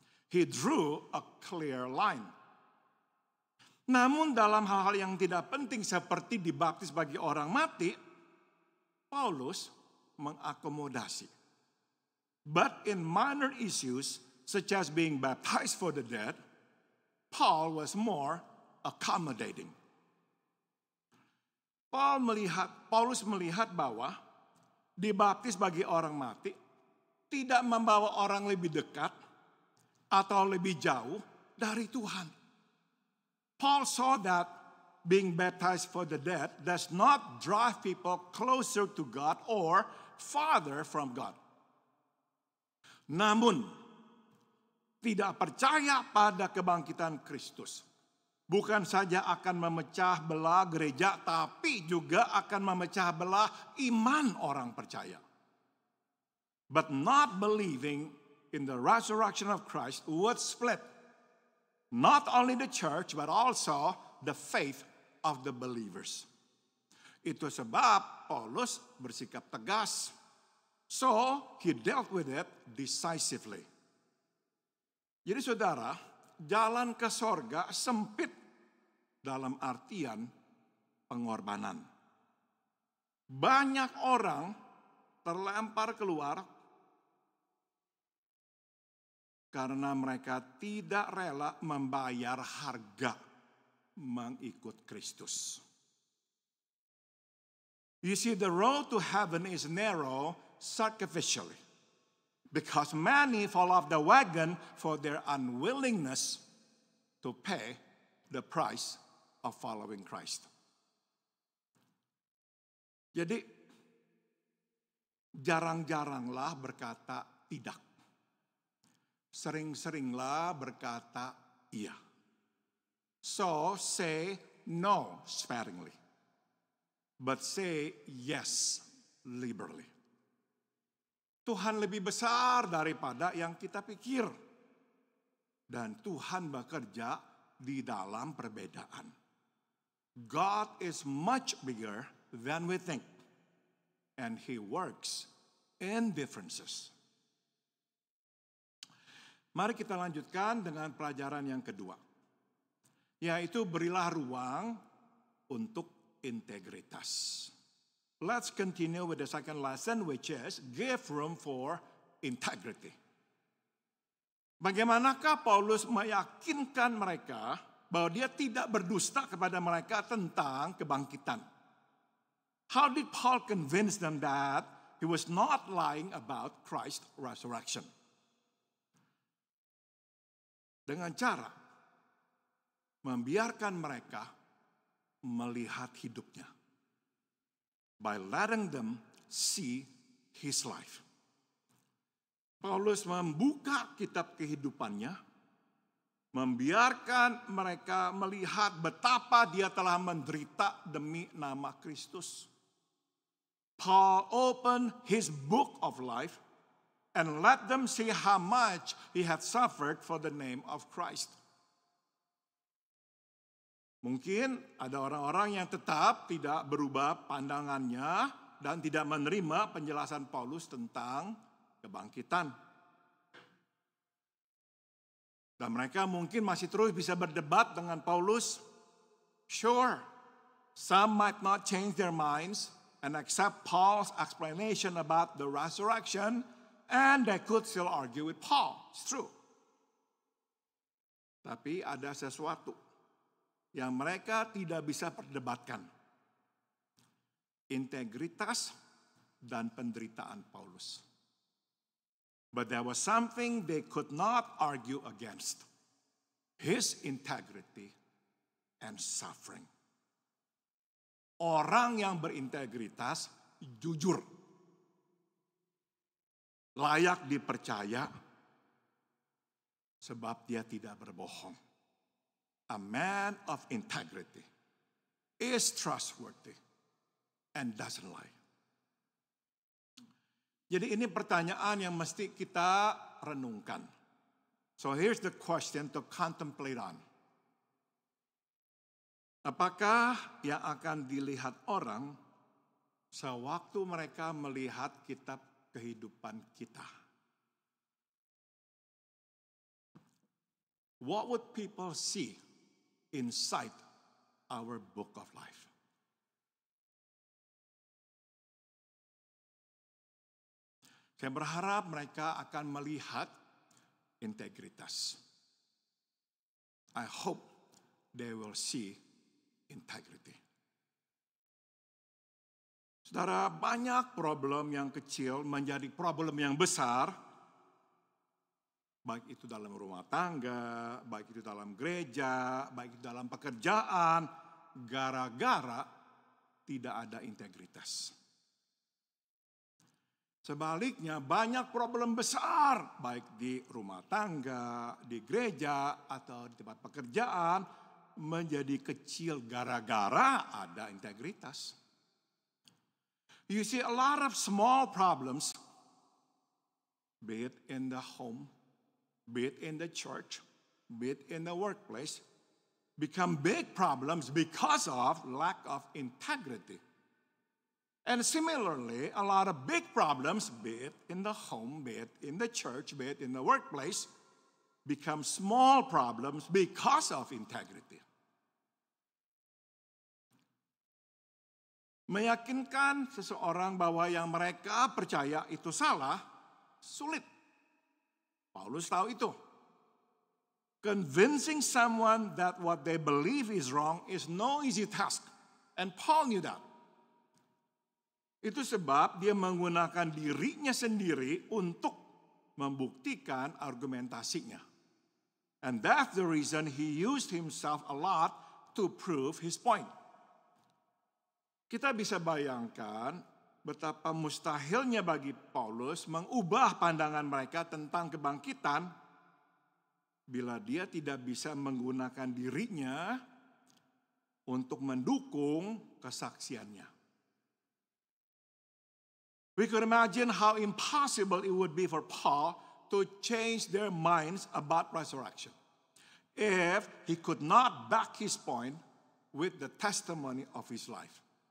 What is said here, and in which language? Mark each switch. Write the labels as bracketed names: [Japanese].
[English] He drew a clear line. [Indonesian] Namun dalam hal-hal yang tidak penting seperti dibaptis bagi orang mati, Paulus mengakomodasi. [English] But in minor issues such as being baptized for the dead, Paul was more accommodating. [Indonesian] Paulus melihat bahwa dibaptis bagi orang mati tidak membawa orang lebih dekat atau lebih jauh dari Tuhan. [English] Paul saw that being baptized for the dead does not drive people closer to God or farther from God. [Indonesian] Namun, tidak percaya pada kebangkitan Kristus bukan saja akan memecah belah gereja, tapi juga akan memecah belah iman orang percaya. [English] But not believing in the resurrection of Christ would split not only the church but also the faith of the believers. [Indonesian] Itu sebab Paulus bersikap tegas. [English] So he dealt with it decisively. [Indonesian] Jadi saudara, jalan ke sorga sempit dalam artian pengorbanan. Banyak orang terlempar keluar karena mereka tidak rela membayar harga mengikut Kristus. [English] You see, the road to heaven is narrow sacrificially because many fall off the wagon for their unwillingness to pay the price of following Christ. [Indonesian] Jadi, jarang-jaranglah berkata tidak. Sering-seringlah berkata iya. [English] So say no sparingly, but say yes liberally. [Indonesian] Tuhan lebih besar daripada yang kita pikir. Dan Tuhan bekerja di dalam perbedaan. [English] God is much bigger than we think. And He works in differences. [Indonesian] Mari kita lanjutkan dengan pelajaran yang kedua. yaitu berilah ruang untuk integritas. [English] Let's continue with the second lesson, which is give room for integrity. [Indonesian] Bagaimanakah Paulus meyakinkan mereka bahwa dia tidak berdusta kepada mereka tentang kebangkitan? [English] How did Paul convince them that he was not lying about Christ's resurrection? [Indonesian] Dengan cara membiarkan mereka melihat hidupnya. [English] By letting them see his life. [Indonesian] Paulus membuka kitab kehidupannya, membiarkan mereka melihat betapa dia telah menderita demi nama Kristus. [English] Paul opened his book of life and let them see how much he had suffered for the name of Christ. [Indonesian] Mungkin ada orang-orang yang tetap tidak berubah pandangannya dan tidak menerima penjelasan Paulus tentang kebangkitan. Dan mereka mungkin masih terus bisa berdebat dengan Paulus. [English] Sure, some might not change their minds and accept Paul's explanation about the resurrection, and they could still argue with Paul. It's true. [Indonesian] Tapi ada sesuatu yang mereka tidak bisa perdebatkan. Integritas dan penderitaan Paulus. [English] But there was something they could not argue against. His integrity and suffering. [Indonesian] Orang yang berintegritas jujur. Layak dipercaya sebab dia tidak berbohong. [English] A man of integrity is trustworthy and doesn't lie. [Indonesian] Jadi ini pertanyaan yang mesti kita renungkan. [English] So here's the question to contemplate on. [Indonesian] Apakah yang akan dilihat orang sewaktu mereka melihat kitab kehidupan kita? [English] What would people see inside our book of life? [Indonesian] Saya berharap mereka akan melihat integritas. [English] I hope they will see integrity. [Indonesian] Saudara, banyak problem yang kecil menjadi problem yang besar, baik itu dalam rumah tangga, baik itu dalam gereja, baik itu dalam pekerjaan, gara-gara tidak ada integritas. Sebaliknya banyak problem besar, baik di rumah tangga, di gereja, atau di tempat pekerjaan, menjadi kecil gara-gara ada integritas. [English] You see a lot of small problems, be it in the home, be it in the church, be it in the workplace, become big problems because of lack of integrity. And similarly, a lot of big problems, be it in the home, be it in the church, be it in the workplace, become small problems because of integrity. [Indonesian] Meyakinkan seseorang bahwa yang mereka percaya itu salah, sulit. Paulus tahu itu. [English] Convincing someone that what they believe is wrong is no easy task. And Paul knew that. [Indonesian] Itu sebab dia menggunakan dirinya sendiri untuk membuktikan argumentasinya. [English] And that's the reason he used himself a lot to prove his point. [Indonesian] Kita bisa bayangkan betapa mustahilnya bagi Paulus mengubah pandangan mereka tentang kebangkitan bila dia tidak bisa menggunakan dirinya untuk mendukung kesaksiannya. [English] We could imagine how impossible it would be for Paul to change their minds about resurrection if he could not back his point with the testimony of his life.